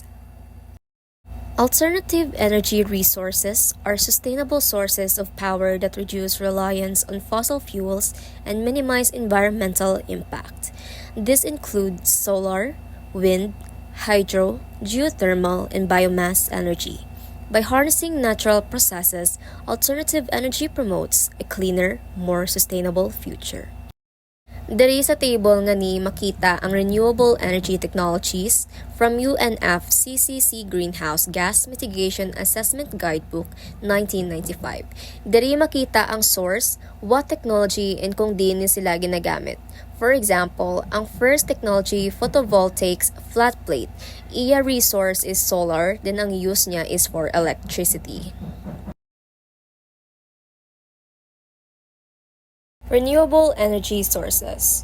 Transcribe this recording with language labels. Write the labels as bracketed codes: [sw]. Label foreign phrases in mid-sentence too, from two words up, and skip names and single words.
[en] Alternative energy resources are sustainable sources of power that reduce reliance on fossil fuels and minimize environmental impact. This includes solar, wind, hydro, geothermal, and biomass energy. By harnessing natural processes, alternative energy promotes a cleaner, more sustainable future. [hil] Diri sa table nga ni makita ang [en] renewable energy technologies [hil] from UNFCCC Greenhouse Gas Mitigation Assessment Guidebook 1995. Diri makita ang source, [en] what technology [hil] and kung din sila ginagamit. [en] For example, ang first technology photovoltaics flat plate. Iya resource is solar, then ang use niya is for electricity. Renewable energy sources.